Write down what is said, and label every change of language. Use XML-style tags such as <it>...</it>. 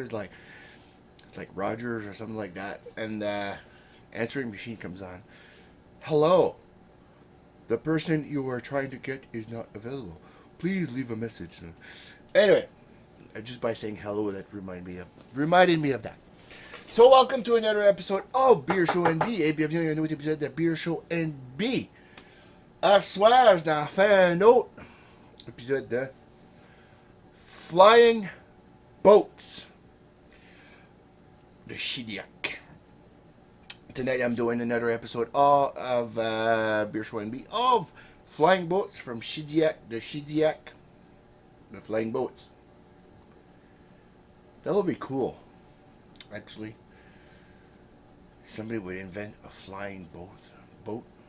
<en>It's like Rogers or something like that, and the answering machine comes on. Hello, the person you are trying to get is not available. Please leave a message. Anyway, just by saying hello, that reminded me of that. So welcome to another episode of Beer Show NB.</en> <fr>Et bienvenue à un nouveau épisode de Beer Show NB. À soir, je n'en fais un autre épisode de Flying Boats de Chidiac.</fr> <en>Tonight I'm doing another episode of Beer Show NB of Flying Boats from Chidiac, the Flying Boats. That would be cool, actually. Somebody would invent a flying boat.</en>